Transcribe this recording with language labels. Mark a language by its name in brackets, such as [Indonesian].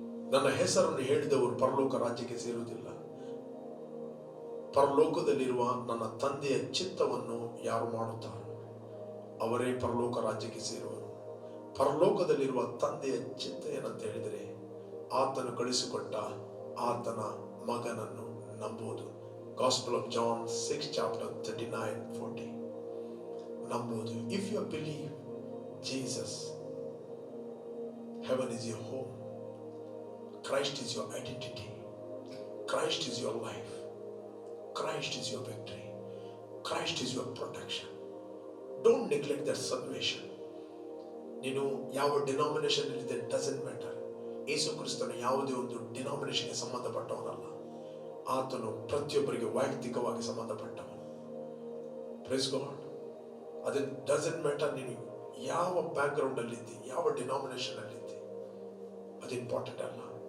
[Kannada] ನನ್ನ ಹೆಸರನ್ನು ಹೇಳಿದವರು ಪರಲೋಕ ರಾಜ್ಯಕ್ಕೆ ಸೇರುವುದಿಲ್ಲ. ಪರಲೋಕದಲ್ಲಿರುವ ನನ್ನ ತಂದೆಯ ಚಿತ್ತವನ್ನು ಯಾರು ಮಾಡುತ್ತಾರೋ ಅವರೇ ಪರಲೋಕ ರಾಜ್ಯಕ್ಕೆ ಸೇರುವರು. ಪರಲೋಕದಲ್ಲಿರುವ ತಂದೆಯ ಚಿತ್ತ ಏನಂತ ಹೇಳಿದರೆ ಆತನು ಕಳಿಸಿಕೊಟ್ಟ ಆತನ ಮಗನನ್ನು ನಂಬುವುದು. ಗಾಸ್ಪಲ್ ಆಫ್ ಜಾನ್ 6 chapter 39-40 ನಂಬುವುದು. [English] If you believe Jesus, heaven is your home. Christ is your identity. Christ is your life. Christ is your victory. Christ is your protection. Don't neglect that salvation. [Kannada] ನೀನು ಯಾವ denomination ಇಲ್ಲಿದೆ [English] Doesn't matter. [Kannada] ಯೇಸು ಕ್ರಿಸ್ತನು ಯಾವುದೇ ಒಂದು ಡಿನಾಮಿನೇಷನ್ಗೆ ಸಂಬಂಧಪಟ್ಟವನಲ್ಲ. ಆತನು ಪ್ರತಿಯೊಬ್ಬರಿಗೆ ವೈಯಕ್ತಿಕವಾಗಿ ಸಂಬಂಧಪಟ್ಟವನು. [English] Praise God. [Kannada] ಅದು [English] doesn't matter [Kannada] ನೀನು ಯಾವ ಬ್ಯಾಕ್ಗ್ರೌಂಡ್ ಅಲ್ಲಿದ್ದಿ, ಯಾವ ಡಿನಾಮಿನೇಷನ್ ಅಲ್ಲಿದ್ದಿ, ಅದು ಇಂಪಾರ್ಟೆಂಟ್ ಅಲ್ಲ.